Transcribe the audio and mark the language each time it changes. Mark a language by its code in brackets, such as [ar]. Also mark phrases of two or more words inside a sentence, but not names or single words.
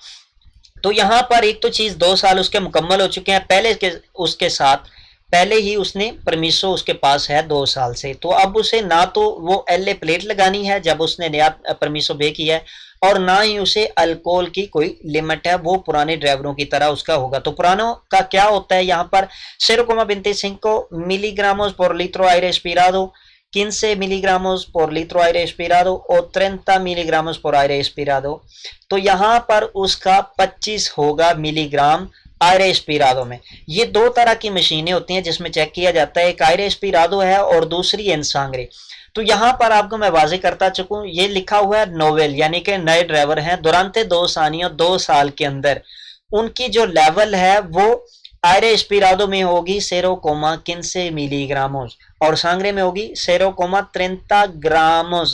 [ur] تو یہاں پر ایک تو چیز 2 سال اس کے مکمل ہو چکے ہیں، پہلے اس کے ساتھ پہلے ہی اس نے پرمیسو اس کے پاس ہے 2 سال سے، تو اب اسے نہ تو وہ ایل اے پلیٹ لگانی ہے جب اس نے نیا [es] permiso B [ur] کیا ہے، اور نہ ہی اسے الکول کی کوئی لمٹ ہے، وہ پرانے ڈرائیوروں کی طرح اس کا ہوگا۔ تو پرانوں کا کیا ہوتا ہے یہاں پر 0,25 [es] miligramos por litro aire expirado, [ur] 15 [es] miligramos por litro aire expirado [ur] اور 30 [es] miligramos por aire expirado, [ur] تو یہاں پر اس کا 25 ہوگا ملی گرام [es] aire espirado [ur] میں۔ یہ 2 طرح کی مشینیں ہوتی ہیں جس میں چیک کیا جاتا ہے، ایک [es] aire espirado [ur] ہے اور دوسری انسانگرے۔ تو یہاں پر آپ کو میں واضح کرتا چکوں، یہ لکھا ہوا ہے نوویل، یعنی کہ نئے ڈرائیور ہیں، دورانتے 2 ثانیہ 2 سال کے اندر ان کی جو لیول ہے وہ [es] aire espirado [ur] میں ہوگی 0,15 ملی گراموز، اور سانگرے میں ہوگی 0,30 گراموز۔